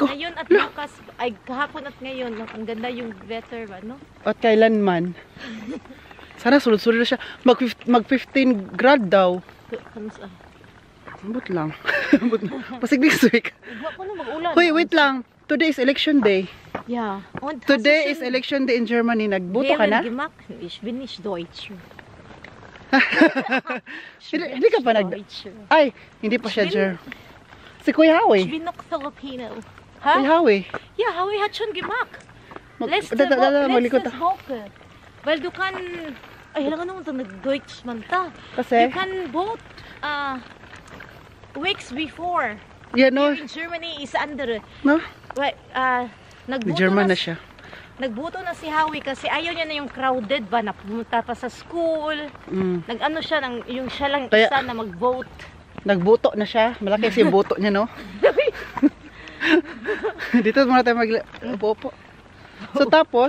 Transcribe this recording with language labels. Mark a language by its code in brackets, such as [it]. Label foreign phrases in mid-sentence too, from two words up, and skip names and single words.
[tl] ngayon at bukas, ay kahapon at ngayon, ang ganda yung weather ba, no? At kailanman. [ceb] Sana sulod-sulod na siya. [tl] Mag 15 grad daw. Kamusta? [ceb] Ambot lang. Ambot lang. Pasig [en] next week. [tl] Huwag ko na mag-ulan. Hoy, wait lang. [en] Today is election day. Yeah. Und Today is election day in Germany. [tl] Nagboto ka na? [de] Gemacht. Ich bin nicht Deutsch. [tl] Hindi ka pa [de] Deutsch. [tl] Ay, hindi pa siya German. Si Kuya [de] Ich Howie. bin noch Filipino. [tl] Kuya Ha? Howie. [de] Ja, Howie hat schon gemacht. Letztes Woche. Weil du kann... [tl] Ay, alam naman ito, nag-Deutsch man ta. Kasi? [en] You can vote weeks before. [tl] Yan no. [en] Here in Germany is under. No? [tl] Well, nagboto German na na siya. Nagboto na si Howie kasi ayaw niya na yung crowded ba na pumunta pa sa school. Nag-ano siya, yung siya lang Kaya- isa na mag-vote. Nagbuto na siya. Malaki kasi yung buto niya, no? Dito muna tayo mag-upo. So tapos,